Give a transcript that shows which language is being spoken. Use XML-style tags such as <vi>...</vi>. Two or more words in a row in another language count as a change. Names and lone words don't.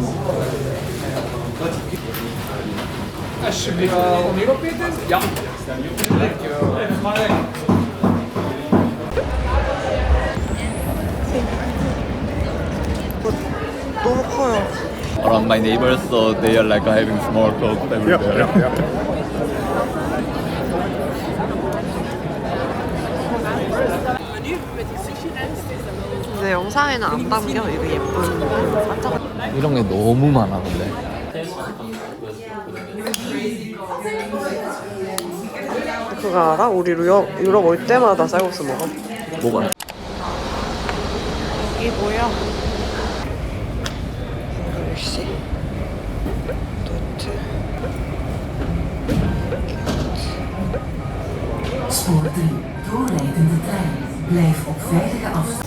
<ko>너무 커요.</ko> <en>Around my neighbors, so they are like having small clothes everywhere.</en> <ko>근데 영상에는 안 담겨. 이거 예쁜 살짝. 이런 게 너무 많아 근데. 그거 알아? 우리 유럽 올 때마다 쌀국수 먹어. 뭐가? 이게 뭐야? 글씨 도트</ko> <nl>Spoor 3. Doorrijdende trein. Blijf op veilige afstand.</nl>